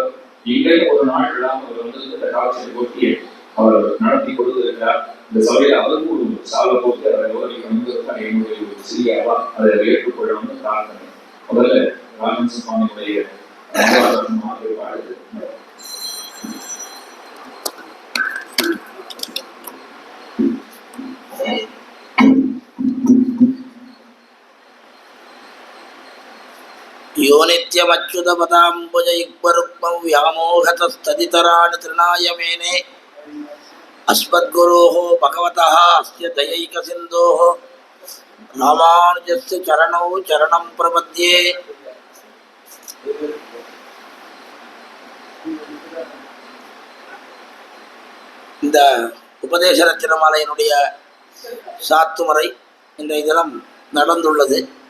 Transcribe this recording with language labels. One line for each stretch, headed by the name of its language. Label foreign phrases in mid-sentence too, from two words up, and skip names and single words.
Tamil: இங்கேயும் ஒரு நாள் இல்லாமல் அவர் வந்து இந்த காட்சியை போட்டி அவர் நடத்தி கொடுத்திருக்கிறார். இந்த சபையில் அவருக்கு ஒரு சாலை போட்டு அவரை விவரிக்கணுங்கிறது என்னுடைய ஒரு சிறிய அதை ஏற்றுக்கொள்ளணும்னு பிரார்த்தனை. முதல்ல ராஜன் சுவாமியுடைய வாழ்த்து.
Sanskrit: यो नित्यमच्युतपदाम्बुजयुग्मरुक्मं व्यामोहतस्तदितराणि तृणाय मेने अस्मद्गुरोः भगवतः अस्य दयैकसिन्धोः रामानुजस्य चरणौ चरणं प्रपद्ये.
Tamil: இந்த உபதேச ரச்சனமாலையினுடைய சாத்துமுறை இன்றைய தினம் நடந்துள்ளது.